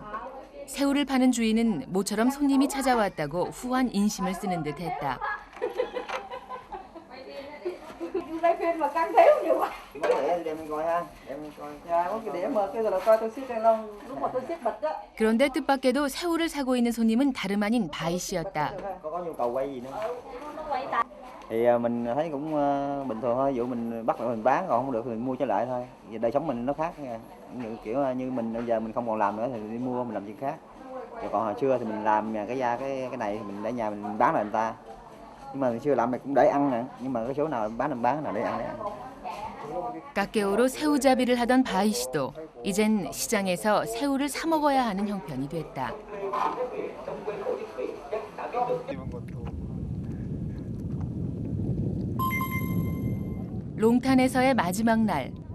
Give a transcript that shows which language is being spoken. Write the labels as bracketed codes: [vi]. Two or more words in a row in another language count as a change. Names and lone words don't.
[ko] 새우를 파는 주인은 모처럼 손님이 찾아왔다고 후한 인심을 쓰는 듯했다. 그런데 뜻밖에도 새우를 사고 있는 손님은 다름 아닌 바이 씨였다. [vi] Thì mình thấy cũng bình thường thôi, ví dụ mình bắt mình bán còn không được thì mình mua trở lại thôi. Vì đời sống mình nó khác nha. Kiểu như mình bây giờ mình không còn làm nữa thì đi mua mình làm chuyện khác. Rồi còn hồi xưa thì mình làm cái này thì mình để nhà mình bán lại người ta. Nhưng mà hồi xưa làm mình cũng để ăn nè, nhưng mà cái số nào bán mình bán nào để ăn. [ko] 까깨오로 새우잡이를 하던 바이 씨도 이젠 시장에서 새우를 사 먹어야 하는 형편이 됐다. 롱탄에서의 마지막 날.